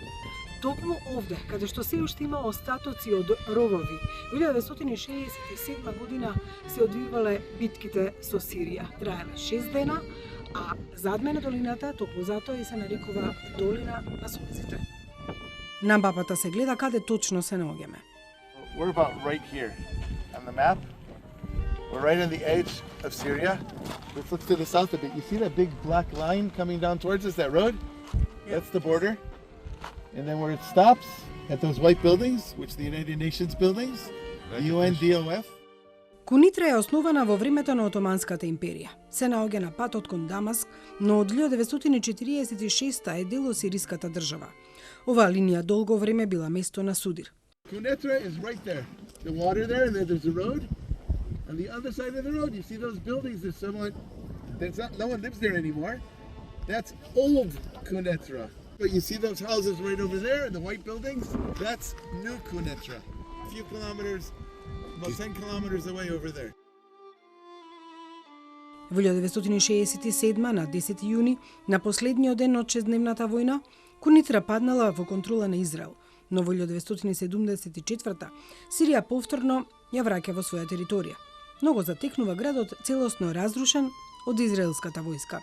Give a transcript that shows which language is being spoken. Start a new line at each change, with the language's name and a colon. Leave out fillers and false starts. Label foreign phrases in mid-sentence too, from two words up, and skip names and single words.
Macedonian: Токму овде, каде што се уште има остатоци од ровови, во 1967 година се одвивале битките со Сирија. Траеле 6 дена, а зад мене долината, токму затоа и се нарекува долина на сонците. На мапата се гледа каде точно се наоѓаме.
English: We're about right here on the map. We're right on the edge of Syria. Let's look to the south a bit. You see that big black line coming down towards us, that road? That's the border. And then where it stops, at those white buildings, which the United Nations buildings, the UN DOF.
Macedonian: Кунитра е основана во времето на Отоманската империја. Се наоѓа на патот кон Дамаск, но од 1946 е дел од сириската држава. Оваа линија долго време била место на судир.
English: Quneitra is right there. The water there, and then there's a road. On the other side of the road, you see those buildings. There's someone. No one lives there anymore. That's old Quneitra. But you see those houses right over there, the white buildings. That's new Quneitra. A few kilometers, about 10 kilometers away over there.
Macedonian: Во 1967 на 10 јуни, на последниот ден од 6-дневната војна, Кунитра паднала во контрола на Израел, но во 1974 Сирија повторно ја враќа во своја територија. Но го затекнува градот целосно разрушен од израелската војска.